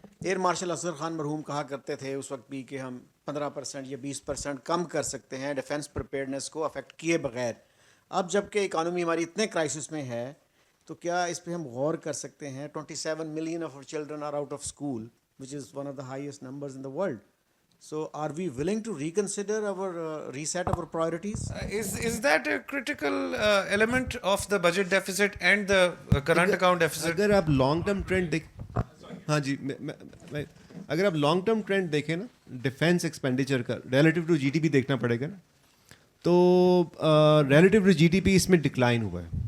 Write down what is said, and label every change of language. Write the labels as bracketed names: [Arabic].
[Urdu] Air marshal Asghar Khan مرحوم کہا کرتے تھے اس وقت بھی کہ ہم 15% یا 20% کم کر سکتے ہیں ڈیفنس پریپیئرنیس کو افیکٹ کیے بغیر. اب جب کہ اکانومی ہماری اتنے کرائسس میں ہے تو کیا اس پہ ہم غور کر سکتے ہیں؟ [English] 27 million of our children are out of school, which is one of the highest numbers in the world. So are we willing to reconsider our reset our priorities? Is that a critical element of the budget deficit and the current account deficit? [Urdu] اگر آپ long term trend ہاں جی, اگر آپ long term trend دیکھیں نا defence expenditure کا relative to جی D P دیکھنا پڑے گا نا, تو relative to جی D P اس میں ڈکلائن ہوا ہے.